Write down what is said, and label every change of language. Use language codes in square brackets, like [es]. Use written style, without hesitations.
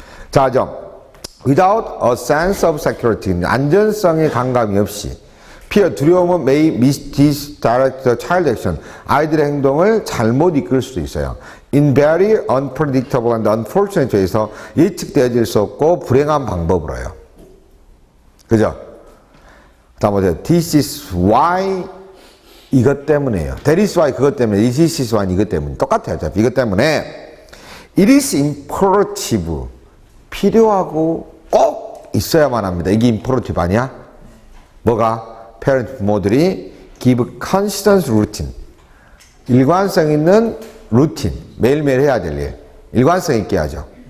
[ko] 자, [en] without a sense of security, [ko] 안전성의 감감이 없이 fear, 두려움은 [en] may misdirect the child action, [ko] 아이들의 행동을 잘못 이끌 수도 있어요. [en] In very unpredictable and unfortunate way [ko] 에서 예측되어질 수 없고 불행한 방법으로요. 그죠? 다음에 [en] this is why, [ko] 이것 때문에요. [en] That is why, [ko] 그것 때문에. [en] This is why, [ko] 이것 때문에. 똑같아요. 이것 때문에 [en] it is imperative, [ko] 필요하고 꼭 있어야만 합니다. 이게 imperative 아니야? 뭐가? parent, 부모들이 [en] give consistent routine, [ko] 일관성 있는 루틴, 매일매일 해야 될 일, 일관성 있게 하죠.